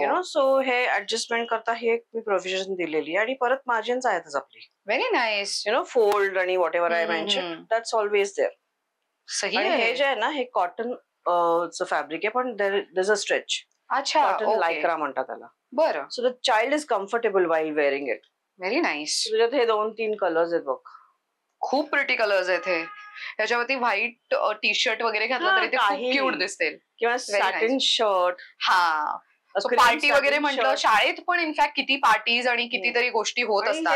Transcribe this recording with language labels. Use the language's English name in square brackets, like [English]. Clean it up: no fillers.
[Marathi] You know, so हे adjustment करता हे एक मी प्रोव्हिजन दिलेली आहे. आणि परत मार्जिन्स आहेतच आपली. [English] Very nice. You know, fold आणि whatever I mention, that's always there. [Marathi] सही आणि हे आहे. जे आहे ना, हे कॉटन च फॅब्रिक आहे, पण [English] There is a stretch. [Marathi] अच्छा. [English] Cotton okay. [Marathi] लायक्रा म्हणतात त्याला. बरं. [English] So the child is comfortable while wearing it. Very nice. [Marathi] त्याच्यात हे 2-3 कलर्स आहेत बघ. खूप प्रिटी कलर्स आहेत हे. त्याच्यावरती व्हाईट टी शर्ट वगैरे घातलं तरी ते खूप क्यूट दिसतील. किंवा सॅटिन शर्ट. हा. पार्टी वगैरे म्हटलं, शाळेत पण इनफॅक्ट किती पार्टीज आणि कितीतरी गोष्टी होत असतात.